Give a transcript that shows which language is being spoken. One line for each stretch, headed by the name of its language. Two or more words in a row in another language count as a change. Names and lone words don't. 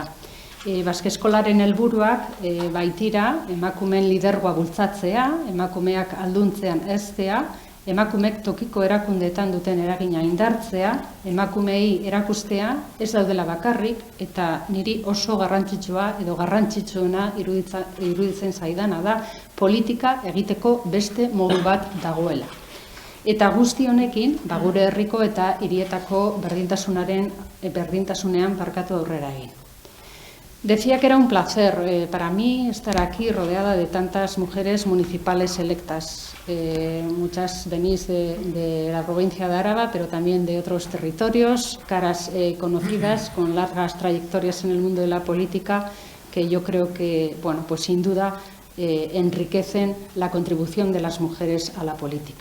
Basque: Baske eskolaren helburuak baitira emakumeen lidergoa bultzatzea, emakumeak alduntzean heztea, emakumeek tokiko erakundeetan duten eragina indartzea, emakumeei erakustea ez daudela bakarrik, eta niri oso garrantzitsua edo garrantzitsuena iruditzen zaidana da politika egiteko beste modu bat dagoela. Eta guzti honekin, gure herriko eta hirietako berdintasunean aurrera egin.
Spanish: Decía que era un placer para mí estar aquí rodeada de tantas mujeres municipales electas. Muchas venís de la provincia de Áraba, pero también de otros territorios, caras conocidas, con largas trayectorias en el mundo de la política, que yo creo que, pues sin duda, enriquecen la contribución de las mujeres a la política.